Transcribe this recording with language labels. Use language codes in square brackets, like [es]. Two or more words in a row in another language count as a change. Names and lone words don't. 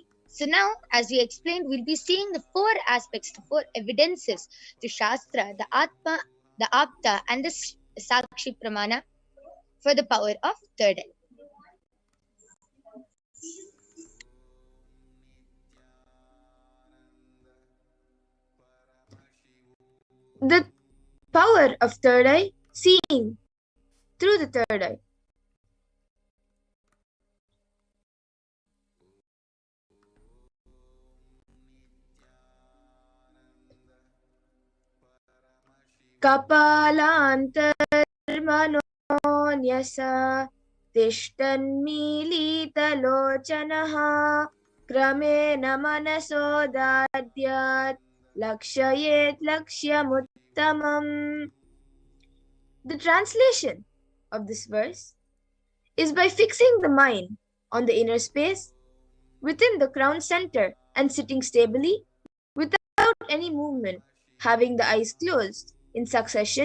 [en] So now, as we explained, we'll be seeing the four aspects, the four evidences, the Shastra, the Atma, the Apta, and the [sa] साक्षी प्रमाण [en] for the power of third eye. The power of third eye, seeing through the third eye. [sa] कपालान्तरमनोन्यस तिष्ठन्मीलितलोचनः क्रमेण मनसोदद्यात् लक्षयेत् लक्ष्यमुत्तमम्. [en] The translation of this verse is by fixing the mind on the inner space within the crown center and sitting stably without any movement, having the eyes closed in succession.